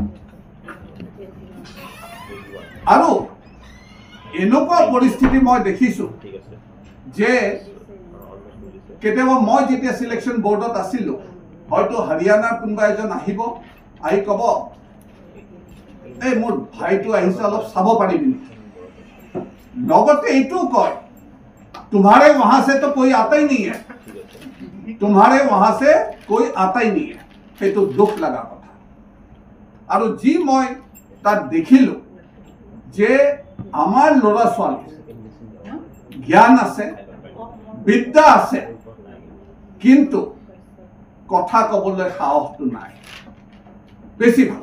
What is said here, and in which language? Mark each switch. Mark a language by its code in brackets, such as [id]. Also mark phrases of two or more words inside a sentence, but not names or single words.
[as] আৰু এনেকুৱা পৰিস্থিতি মই দেখিছোঁ যে কেতিয়াবা মই যেতিয়া চিলেকশ্যন বৰ্ডত আছিলোঁ, হয়তো হাৰিয়ানাৰ কোনোবা এজন আহিব, আহি ক'ব এই মোৰ ভাইটো আহিছে অলপ চাব পাৰিবি নেকি। লগতে এইটোও কয় [hi] तुम्हारे वहां से तो कोई आता ही नहीं है, तुम्हारे वहां से कोई आता ही नहीं है। [as] সেইটো দুখ লগা কথা। আৰু যি মই তাত দেখিলোঁ যে আমাৰ ল'ৰা ছোৱালী জ্ঞান আছে, বিদ্যা আছে, কিন্তু কথা ক'বলৈ সাহসটো নাই, বেছি ভাল।